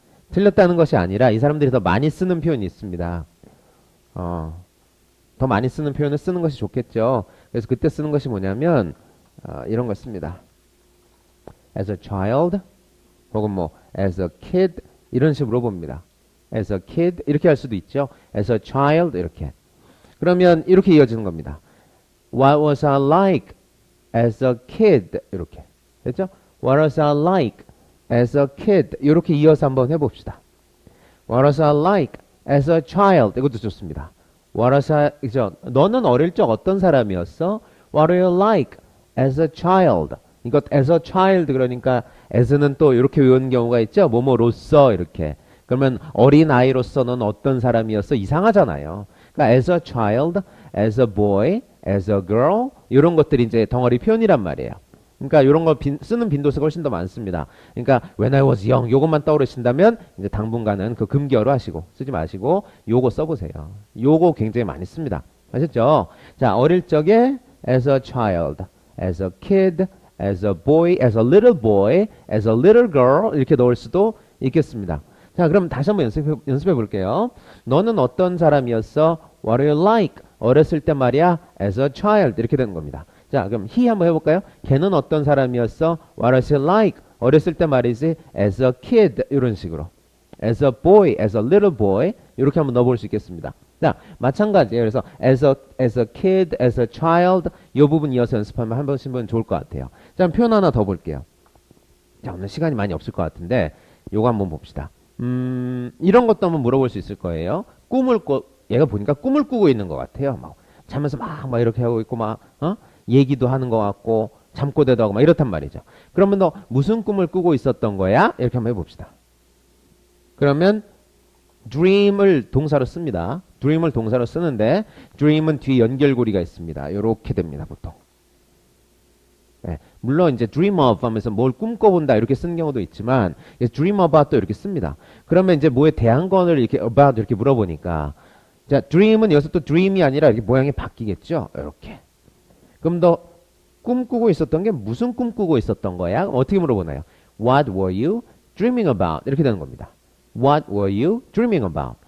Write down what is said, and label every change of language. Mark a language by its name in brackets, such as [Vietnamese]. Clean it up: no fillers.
[Korean] 틀렸다는 것이 아니라 이 사람들이 더 많이 쓰는 표현이 있습니다. 더 많이 쓰는 표현을 쓰는 것이 좋겠죠. 그래서 그때 쓰는 것이 뭐냐면 이런 걸 씁니다. [English] As a child [Korean] 혹은 뭐 [English] as a kid [Korean] 이런 식으로 봅니다. [English] As a kid [Korean] 이렇게 할 수도 있죠. [English] As a child 이렇게. [Korean] 그러면 이렇게 이어지는 겁니다. [English] What was I like as a kid 이렇게. [Korean] 됐죠? [English] What was I like as a kid [Korean] 이렇게 이어서 한번 해봅시다. [English] What was I like as a child [Korean] 이것도 좋습니다. [English] What was I 그죠? [Korean] 너는 어릴 적 어떤 사람이었어? [English] What are you like as a child? [Korean] 이것 as a child 그러니까 as는 또 이렇게 외우는 경우가 있죠. 뭐뭐로서 이렇게. 그러면 어린 아이로서 넌 어떤 사람이었어? 이상하잖아요. [English] 그러니까 as a child, as a boy, as a girl [Korean] 이런 것들이 이제 덩어리 표현이란 말이에요. 그러니까 이런 거 쓰는 빈도수가 훨씬 더 많습니다. 그러니까 [English] when I was young [Korean] 요것만 떠오르신다면 이제 당분간은 그 금기어로 하시고 쓰지 마시고 요거 써보세요. 요거 굉장히 많이 씁니다. 아셨죠? 자, 어릴 적에 [English] as a child, as a kid, as a boy, as a little boy, as a little girl [Korean] 이렇게 넣을 수도 있겠습니다. 자, 그럼 다시 한번 연습해 볼게요. 너는 어떤 사람이었어? [English] What are you like? [Korean] 어렸을 때 말이야. [English] As a child [Korean] 이렇게 되는 겁니다. 자, 그럼 he 한번 해볼까요? 걔는 어떤 사람이었어? [English] What was he like? [Korean] 어렸을 때 말이지. [English] As a kid [Korean] 이런 식으로. [English] As a boy, as a little boy [Korean] 이렇게 한번 넣어볼 수 있겠습니다. 자, 마찬가지예요. 그래서 as a kid, as a child 이 부분 이어서 연습하면 한 번씩 보면 좋을 것 같아요. 자, 표현 하나 더 볼게요. 자, 오늘 시간이 많이 없을 것 같은데 요거 한번 봅시다. 이런 것도 한번 물어볼 수 있을 거예요. 얘가 보니까 꿈을 꾸고 있는 것 같아요. 막 자면서 막 이렇게 하고 있고 얘기도 하는 것 같고 잠꼬대도 하고 막 이렇단 말이죠. 그러면 너 무슨 꿈을 꾸고 있었던 거야? 이렇게 한번 해봅시다. 그러면 dream을 동사로 씁니다. dream을 동사로 쓰는데 dream은 뒤에 연결고리가 있습니다. 이렇게 됩니다. 보통. 네, 물론 이제 dream of 하면서 뭘 꿈꿔본다 이렇게 쓰는 경우도 있지만 dream about도 이렇게 씁니다. 그러면 이제 뭐에 대한 거를 이렇게 about 이렇게 물어보니까 자 dream은 여기서 또 dream이 아니라 이렇게 모양이 바뀌겠죠. 이렇게. 그럼 너 꿈꾸고 있었던 게 무슨 꿈꾸고 있었던 거야? 어떻게 물어보나요? [English] What were you dreaming about? [Korean] 이렇게 되는 겁니다. [English] What were you dreaming about?